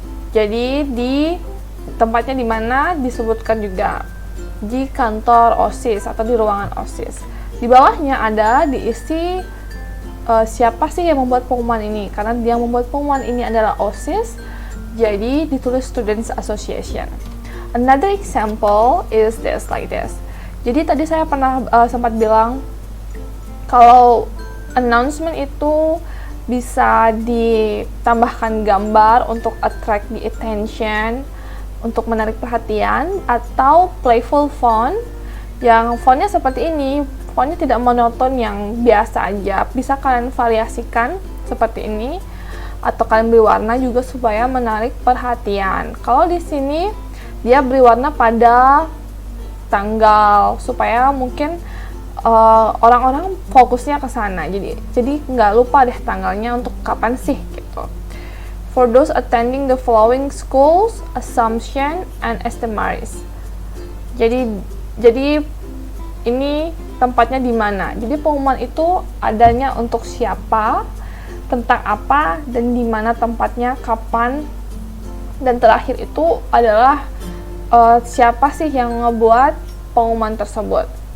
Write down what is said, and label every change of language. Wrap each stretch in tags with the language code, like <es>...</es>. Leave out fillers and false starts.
<id>Jadi di tempatnya di mana disebutkan juga di kantor OSIS atau di ruangan OSIS. Di bawahnya ada diisi siapa sih yang membuat pengumuman ini. Karena yang membuat pengumuman ini adalah OSIS, jadi ditulis Students Association.</id> <en>Another example is this, like this.</en> <id>Jadi tadi saya pernah sempat bilang kalau announcement itu bisa ditambahkan gambar untuk</id> <en>attract the attention,</en> <id>untuk menarik perhatian, atau playful font yang fontnya seperti ini. Fontnya tidak monoton yang biasa aja, bisa kalian variasikan seperti ini, atau kalian beri warna juga supaya menarik perhatian. Kalau di sini dia beri warna pada tanggal supaya mungkin orang-orang fokusnya ke sana. Jadi nggak lupa deh tanggalnya untuk kapan sih gitu.</id> <en>For those attending the following schools, Assumption and Estemaris.</en> <id>Jadi ini tempatnya di mana? Jadi pengumuman itu adanya untuk siapa, tentang apa, dan di mana tempatnya, kapan, dan terakhir itu adalah siapa sih yang ngebuat pengumuman tersebut.</id>